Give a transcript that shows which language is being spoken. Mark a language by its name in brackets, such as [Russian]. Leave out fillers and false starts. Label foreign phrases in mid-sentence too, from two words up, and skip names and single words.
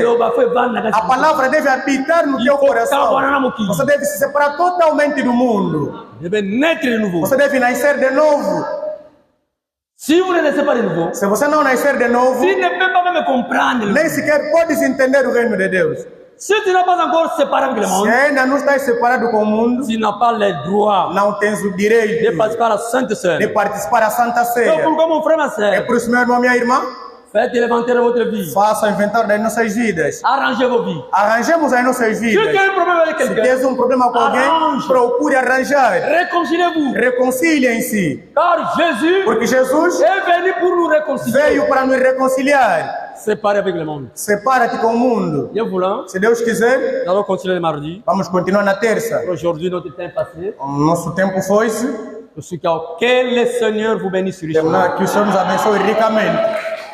[Portuguese] A palavra deve habitar no teu coração. Você deve se separar totalmente do mundo. Você deve nascer de novo. Se você não nascer de novo, nem sequer podes entender o reino de Deus. [French] Se tu n'as pas encore séparé avec le monde, [Portuguese] se ainda não estás separado com o mundo, [French] tu n'as pas le droit [Portuguese] não tens o direito [French] de participar à Sainte Ceia. [Portuguese] De participar à Santa Ceia. Então, [French] pourquoi mon frère, ma sœur? [Portuguese] É por isso, meu irmão, minha irmã, [French] faites l'inventaire de votre vie. [Portuguese] Faça o inventário das nossas vidas. [French] Arrangez vos vies. [Portuguese] Arranjemos as nossas vidas. Se tem um problema [French] avec quelqu'un, [Portuguese] se tens um problema com alguém, procure arranjar. [French] Réconciliez-vous. [Portuguese] Reconciliem-se. [French] Car Jésus, [Portuguese] porque Jesus [French] est venu pour nous réconcilier. [Portuguese] Veio para nos reconciliar. [French] Séparé avec le monde. [Portuguese] Separa-te com o mundo. [French] Dieu voulant, [Portuguese] se Deus quiser, [French] nous allons continuer le mardi. [Portuguese] Vamos continuar na terça. [French] Aujourd'hui, notre temps est passé. [Portuguese] Nosso tempo foi-se. [French] Que le Seigneur vous bénisse richement. [Portuguese] Que o Senhor nos abençoe ricamente.